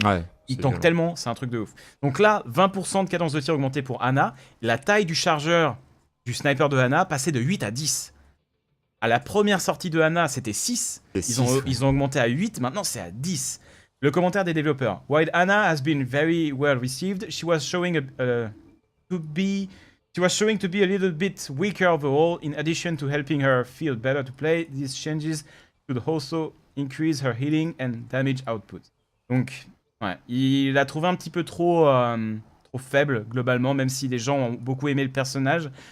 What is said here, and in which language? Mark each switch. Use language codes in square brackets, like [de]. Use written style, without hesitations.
[fr] Ouais. il c'est tank violent. tellement, c'est un truc de ouf. Donc là, 20% de cadence de tir augmentée pour Anna. La taille du chargeur du sniper de Anna passait de 8 à 10. À la première sortie de Anna, c'était 6. C'est Ils ont, 6, ouais. ils ont augmenté à 8, maintenant c'est à 10. Le commentaire des développeurs. [en] While Anna has been very well received, she was showing to be a little bit weaker overall. In addition to helping her feel better to play, these changes could also increase her healing and damage output. [fr] Donc, ouais, il a trouvé un petit peu trop faible globalement, même si les gens ont beaucoup aimé le personnage.